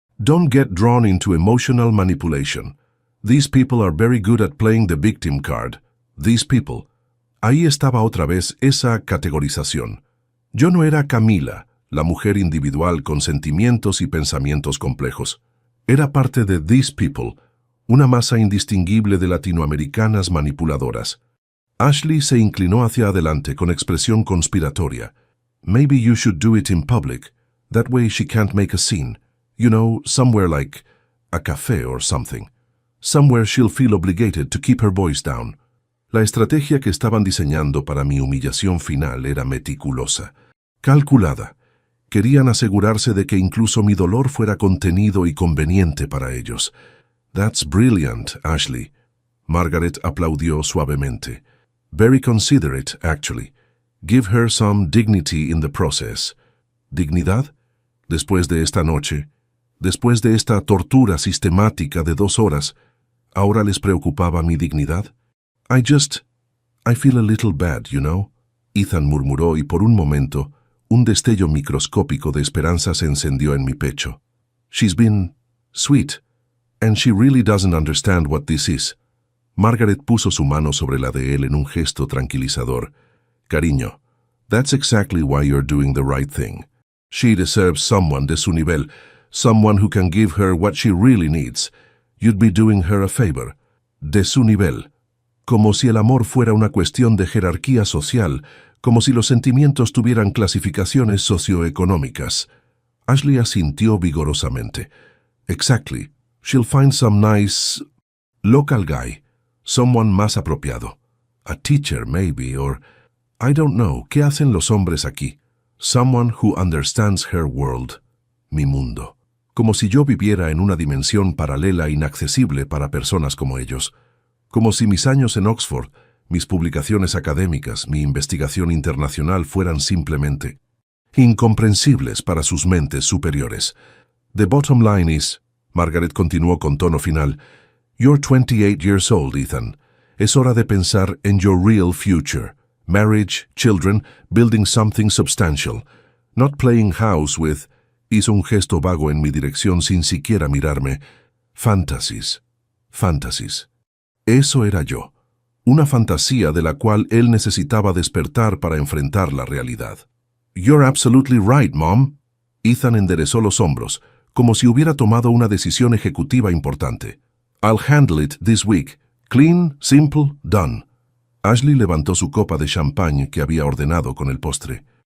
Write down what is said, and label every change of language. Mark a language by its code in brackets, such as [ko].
[en] Don't get drawn into emotional manipulation. These people are very good at playing the victim card. These people. [es] Ahí estaba otra vez esa categorización. Yo no era Camila, la mujer individual con sentimientos y pensamientos complejos. Era parte de [en] these people, [es] una masa indistinguible de latinoamericanas manipuladoras. Ashley se inclinó hacia adelante con expresión conspiratoria. [en] Maybe you should do it in public. That way she can't make a scene. Somewhere like a café or something. Somewhere she'll feel obligated to keep her voice down. [es] La estrategia que estaban diseñando para mi humillación final era meticulosa, calculada. Querían asegurarse de que incluso mi dolor fuera contenido y conveniente para ellos. [en] That's brilliant, Ashley. [es] Margaret aplaudió suavemente. [en] Very considerate, actually. Give her some dignity in the process. [es] ¿Dignidad? Después de esta noche, después de esta tortura sistemática de 2 horas, ¿ahora les preocupaba mi dignidad? [en] I feel a little bad, [es] Ethan murmuró y por un momento, un destello microscópico de esperanza se encendió en mi pecho. [en] She's been sweet, and she really doesn't understand what this is. [es] Margaret puso su mano sobre la de él en un gesto tranquilizador. [en] Cariño, that's exactly why you're doing the right thing. She deserves someone [es] de su nivel, [en] someone who can give her what she really needs. You'd be doing her a favor. [es] De su nivel. Como si el amor fuera una cuestión de jerarquía social, como si los sentimientos tuvieran clasificaciones socioeconómicas. Ashley asintió vigorosamente. [en] Exactly. She'll find some nice local guy, someone [es] más apropiado. [en] A teacher, maybe, or I don't know. [es] ¿Qué hacen los hombres aquí? [en] Someone who understands her world. [es] Mi mundo. Como si yo viviera en una dimensión paralela inaccesible para personas como ellos. Como si mis años en Oxford, mis publicaciones académicas, mi investigación internacional fueran simplemente incomprensibles para sus mentes superiores. [en] The bottom line is, [es] Margaret continuó con tono final, [en] you're 28 years old, Ethan. [es] Es hora de pensar en [en] your real future. Marriage, children, building something substantial. Not playing house with... [es] Hizo un gesto vago en mi dirección sin siquiera mirarme. [en] Fantasies. Fantasies. [es] Eso era yo. Una fantasía de la cual él necesitaba despertar para enfrentar la realidad. [en] You're absolutely right, Mom. [es] Ethan enderezó los hombros, como si hubiera tomado una decisión ejecutiva importante. [en] I'll handle it this week. Clean, simple, done. [es] Ashley levantó su copa de champagne que había ordenado con el postre.